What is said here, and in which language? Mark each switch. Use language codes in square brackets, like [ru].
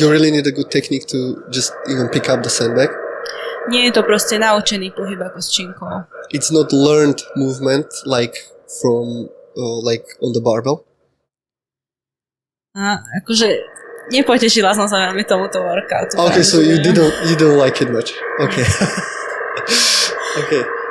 [en] You really need a good technique to just even pick up the sandbag? [sk] Nie je to proste naučený pohyb ako s činkou. [en] It's not learned movement like from like on the barbell? [sk] Akože nepotešila som sa veľmi tomuto workoutu. [en] Okay, so you didn't like it much. Okay. Okay.